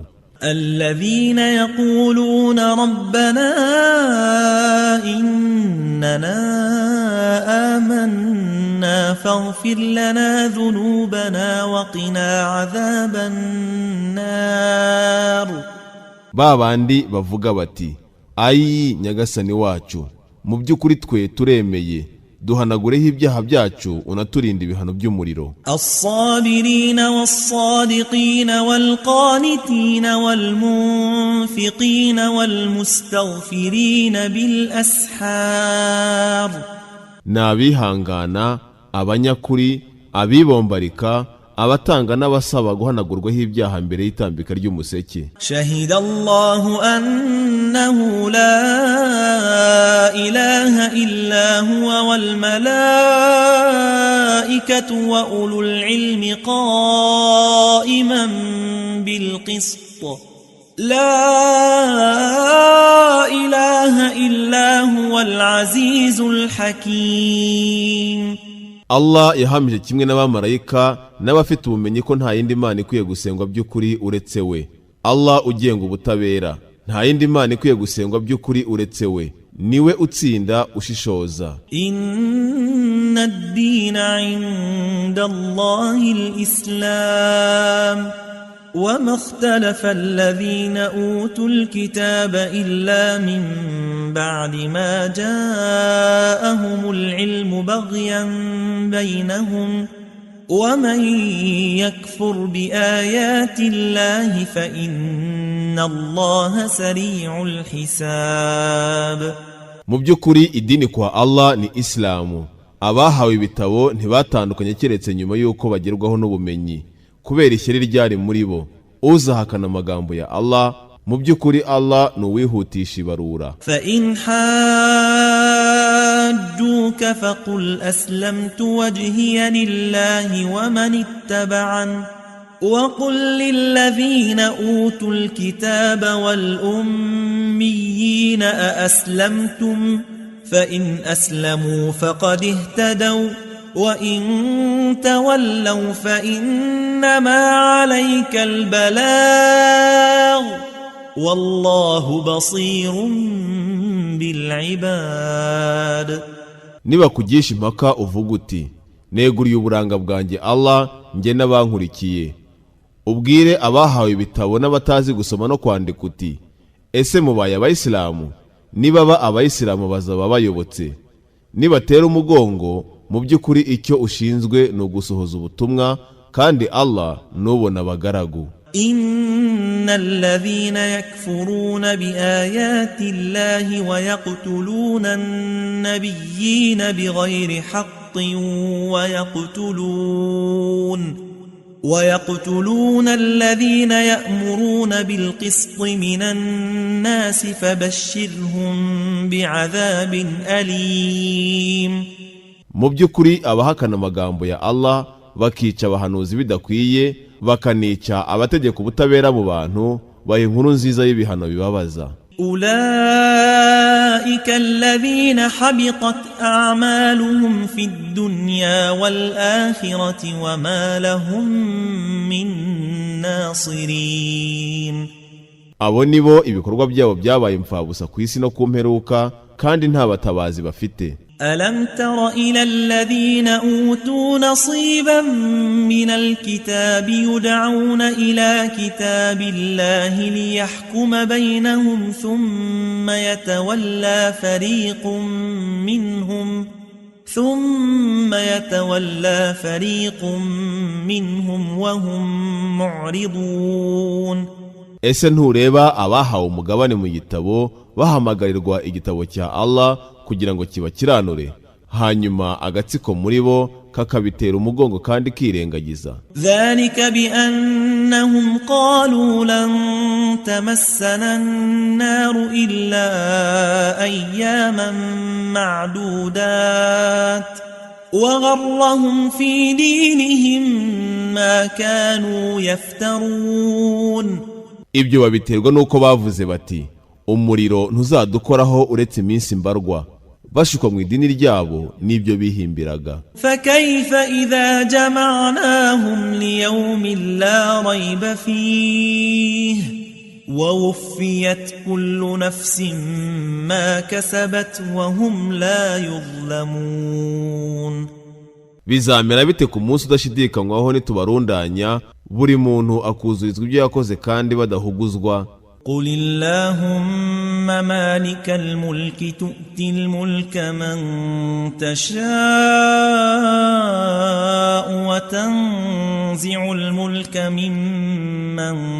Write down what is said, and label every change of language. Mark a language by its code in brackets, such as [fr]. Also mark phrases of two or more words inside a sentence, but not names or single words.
[ar] الذين يقولون ربنا إننا آمنا فاغفر لنا ذنوبنا وقنا عذاب النار. [rw] babandi bavuga bati ayi Nyagasani wacu, mu by'ukuri twe turemeye, duhanagureho ibyaha byacu unaturinda ibihano by'umuriro. [ar] الصابرين والصادقين والقانتين والمنفقين والمستغفرين بالأسحار. [rw] n'abihangana, abanyakuri, abibombarika, abatanga n'abasaba guhanagurwaho ibyaha mbere y'itambika ry'umuseke. [ar] شهد الله أنه لا إله إلا هو والملائكة وأولو العلم قائما بالقسط لا إله إلا هو العزيز الحكيم. [rw] Allah yahamije kimwe n'abamarayika n'abafite ubumenyi ko nta yindi mana ikwiye gusengwa by'ukuri uretse we. Allah ugenga ubutabera, nta yindi mana ikwiye gusengwa by'ukuri uretse we, niwe utsinda ushishoza. [ar] إن الدين عند الله الإسلام وما اختلف الذين أوتوا الكتاب إلا من بعد ما جاءهم العلم بغيا بينهم ومن يكفر بآيات الله فإن الله سريع الحساب. [rw] mu by'ukuri idini kwa Allah ni Islamu, abahawe ibitabo ntibatandukanye keretse nyuma y'uko bagerwaho n'ubumenyi kubera ishyari ryari muri bo. Uzahakana amagambo ya Allah, mu by'ukuri Allah ni uwihutisha ibarura. [ar] فإن حاجوك فقل أسلمت وجهي لله ومن اتبعن وقل للذين أوتوا الكتاب والأميين أأسلمتم فإن أسلموا فقد اهتدوا وإن تولوا فإنما عليك البلاغ والله بصير بالعباد. [rw] Nibakugisha impaka uvuga uti neguriye uburanga bwanjye Allah njye n'abankurikiye, ubwire abahawe ibitabo n'abatazi gusoma no kwandika uti ese mubaye abayisilamu? Nibaba abayisilamu bazaba bayobotse, nibatera umugongo mu by'ukuri icyo ushinzwe ni ugusohoza ubutumwa, kandi Allah nubona abagaragu. [ar] إن الذين يكفرون بآيات الله ويقتلون بغير حق ويقتلون الذين يأمرون بالقسط من الناس فبشرهم بعذاب أليم. [rw] Mu by'ukuri abahakana amagambo ya Allah bakica abahanuzi bidakwiye, bakanica abategeka ubutabera mu bantu, baha inkuru nziza y'ibihano bibabaza. [ar] أولئك الذين حبطت أعمالهم في الدنيا والآخرة وما لهم من ناصرين. [rw] Abo nibo ibikorwa byabo byabaye imfabusa ku isi no ku mperuka, kandi nta batabazi bafite. [ar] ألم تر إلى الذين أوتوا نصيبا من الكتاب يدعون إلى كتاب الله ليحكم بينهم ثم يتولى فريق منهم وهم معرضون. [rw] Ese ntureba abahawe umugabane mu gitabo bahamagarirwa igitabo cya Allah kugira ngo kibakiranure, hanyuma agatsiko muri bo kakabitera umugongo kandi kirengagiza. [ar] ذلك بأنهم قالوا لن تمسنا النار إلا أياما معدودات وغرهم في دينهم ما كانوا يفترون. [rw] Ibyo babiterwa nuko bavuze bati umuriro ntuzadukoraho uretse iminsi mbarwa, bashukwa mu idini ryabo n'ibyo bihimbiraga. [ar] فكيف إذا جمعناهم ليوم لا ريب فيه ووفيت كل نفس ما كسبت وهم لا يظلمون. [rw] Bizamera bite ku munsi udashidikanywaho nitubarundanya, buri muntu akuzurizwa ibyo yakoze kandi badahuguzwa. [ar] قل اللهم مالك الملك تؤتي الملك من تشاء وتنزع الملك ممن